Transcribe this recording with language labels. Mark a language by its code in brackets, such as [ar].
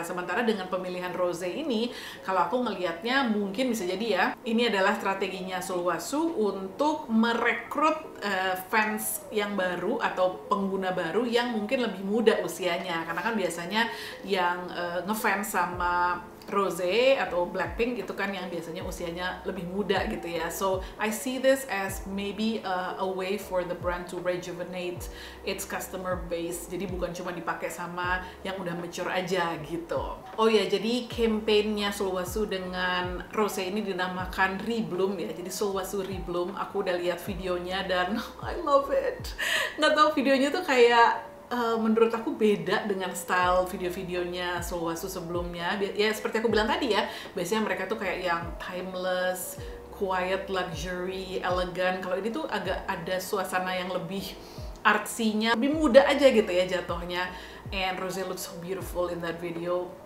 [id] Sementara dengan pemilihan Rosé ini, kalau aku ngelihatnya mungkin bisa jadi ya, ini adalah strateginya Sulwhasoo untuk merekrut fans yang baru atau pengguna baru yang mungkin lebih muda usianya. Karena kan biasanya yang ngefans sama Rosé atau Blackpink itu kan yang biasanya usianya lebih muda gitu ya. [en] So I see this as maybe a way for the brand to rejuvenate its customer base. [id] Jadi bukan cuma dipakai sama yang udah mature aja gitu. Oh ya, jadi campaign-nya Sulwhasoo dengan Rosé ini dinamakan Rebloom ya. Jadi Sulwhasoo Rebloom, aku udah lihat videonya dan [en] I love it. [id] Nggak tahu videonya tuh kayak menurut aku beda dengan style video-videonya Sulwhasoo sebelumnya. Ya seperti aku bilang tadi ya, biasanya mereka tuh kayak yang timeless, quiet, luxury, elegan. Kalau ini tuh agak ada suasana yang lebih artsy-nya, lebih muda aja gitu ya jatuhnya. [en] And Rosé looks so beautiful in that video.